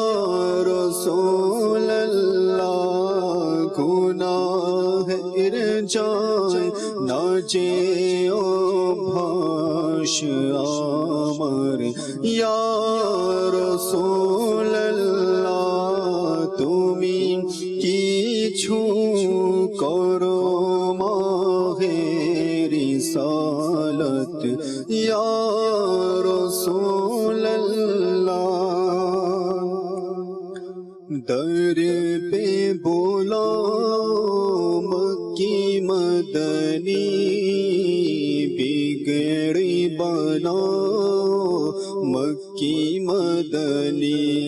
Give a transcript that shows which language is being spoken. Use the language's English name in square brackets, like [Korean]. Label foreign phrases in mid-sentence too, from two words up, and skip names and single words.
[Bangla] রাসূলুল্লাহ গুনাহের যায় না যে অভ্যাস আমার ইয়া রাসূলুল্লাহ তুমি কিছু করো মাহে রিসালাত ইয়া রাসূলুল্লাহ [Urdu] در پہ بولا مکی مدنی بگڑی بنا مکی مدنی